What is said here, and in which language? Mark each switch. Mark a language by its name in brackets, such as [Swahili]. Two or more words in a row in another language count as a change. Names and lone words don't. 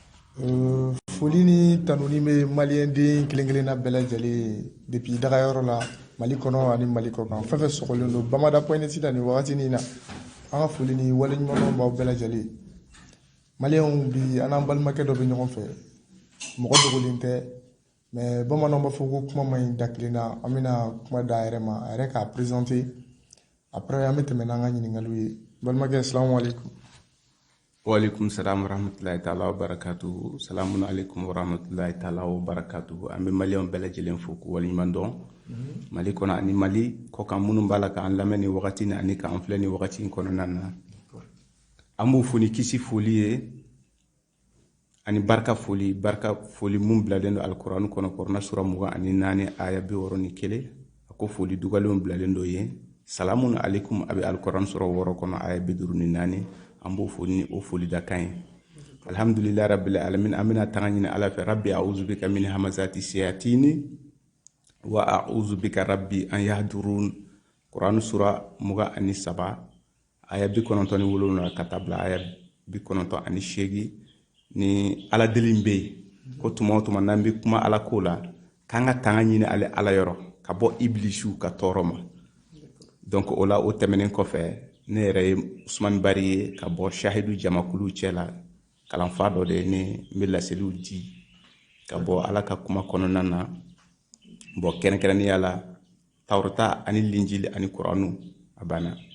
[Bambara] Foli ni tanuni bɛ maliyɛnden kelen-kelenna bɛɛ lajɛlen depuis dagayɔrɔ la Mali kɔnɔ ani Mali kɔkan fɛn fɛn sɔgɔlen don Bamada point net la nin wagatinin na an ka foli ni waleɲumandɔn b'aw bɛɛ lajɛlen. Maliyɛnw bi an n'an balimakɛ dɔ bɛ ɲɔgɔn fɛ mɔgɔ dogolen tɛ mais bamananw b'a fɔ ko kuma man ɲi da kelen na an bɛna kuma da a yɛrɛ ma a yɛrɛ k'a présenter après an bɛ tɛmɛ n'an ka ɲininkaliw ye balimakɛ [Arabic] السلام عليكم. وعليكم السلام ورحمة الله تعالى وبركاته. سلام عليكم ورحمة الله تعالى وبركاته. [Bambara] An bɛ maliyɛnw bɛɛ lajɛlen fo k'u waleɲuman dɔn Mali kɔnɔ ani Mali kɔkan minnu b'a la k'an lamɛn ni wagati ni ani k'an filɛ ni wagati kɔnɔna na. An b'u fo ni kisi foli ye ani barika foli mun bilalen don alkurani kɔnɔ Kurana sura 24 aya 61 a ko foli dugalenw bilalen do ye. [Arabic] سلام عليكم [Bambara] a bɛ alkurani sura 6 kɔnɔ aya 54 an b'o foli ni o foli da kan ye. [Arabic] الحمد لله رب العالمين [Bambara] an bɛna tanga ɲini Ala fɛ [Arabic] رب أعوذ بك من همزات الشياطين وأعوذ بك رب أن يحضرون. [Bambara] Kurani sura 27 aya 97 ka taa bila aya 98 ni Ala deli bɛ yen ko tuma o tuma n'an bɛ kuma Ala ko la k'an ka tanga ɲini ale Ala yɔrɔ ka bɔ iblisiw ka tɔɔrɔ ma. Donc o la o tɛmɛnen kɔfɛ ne yɛrɛ ye Usmani Bari ye ka bɔ Shahidu Jamakulu cɛ la kalanfa dɔ de ne n bɛ laseliw di ka bɔ Ala ka kuma kɔnɔna na bon kɛrɛnkɛrɛnnenya la Tawrata ani Linjili ani Kuranu a banna.